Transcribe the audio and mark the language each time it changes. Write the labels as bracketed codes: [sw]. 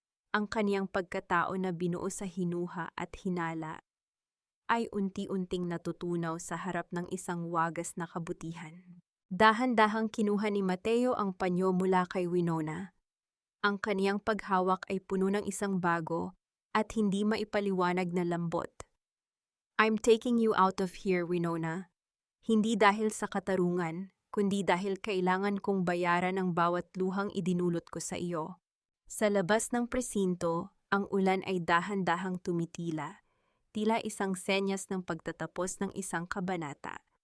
[tl] Ang kaniyang pagkatao na binuo sa hinuha at hinala ay unti-unting natutunaw sa harap ng isang wagas na kabutihan. Dahan-dahang kinuha ni Mateo ang panyo mula kay Winona. Ang kaniyang paghawak ay puno ng isang bago at hindi maipaliwanag na lambot. [en] I'm taking you out of here, Winona. [tl] Hindi dahil sa katarungan, kundi dahil kailangan kong bayaran ang bawat luhang idinulot ko sa iyo. Sa labas ng presinto, ang ulan ay dahan-dahang tumitila, tila isang senyas ng pagtatapos ng isang kabanata.